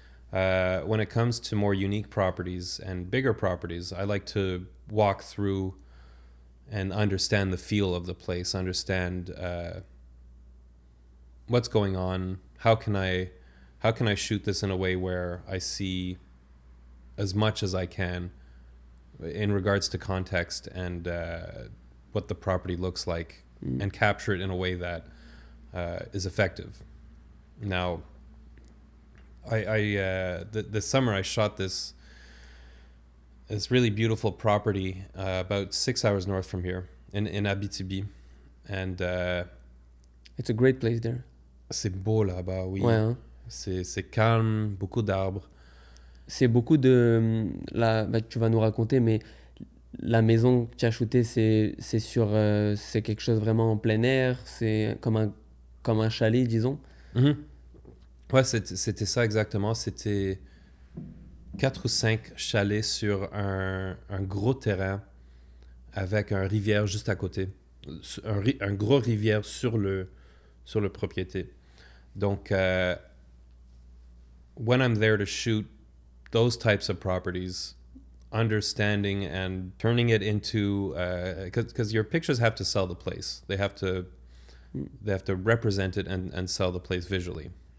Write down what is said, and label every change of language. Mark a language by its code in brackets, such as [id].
[en] When it comes to more unique properties and bigger properties, I like to walk through and understand the feel of the place, understand what's going on, how can I shoot this in a way where I see as much as I can in regards to context and what the property looks like, and capture it in a way that is effective. Now, this summer I shot this really beautiful property about 6 hours north from here in Abitibi, and it's a great place there. [fr] C'est beau là-bas, oui. Ouais, hein. C'est calme, beaucoup d'arbres. C'est beaucoup de tu vas nous raconter, mais la maison que tu as shootée, c'est c'est quelque chose vraiment en plein air, c'est comme un chalet, disons. Ouais, c'était ça exactement. C'était 4 ou 5 chalets sur un gros terrain avec un rivière juste à côté. Un gros rivière sur le propriété. [en] Donc, when I'm there to shoot those types of properties, understanding and turning it into, because your pictures have to sell the place. They have to represent it and sell the place visually.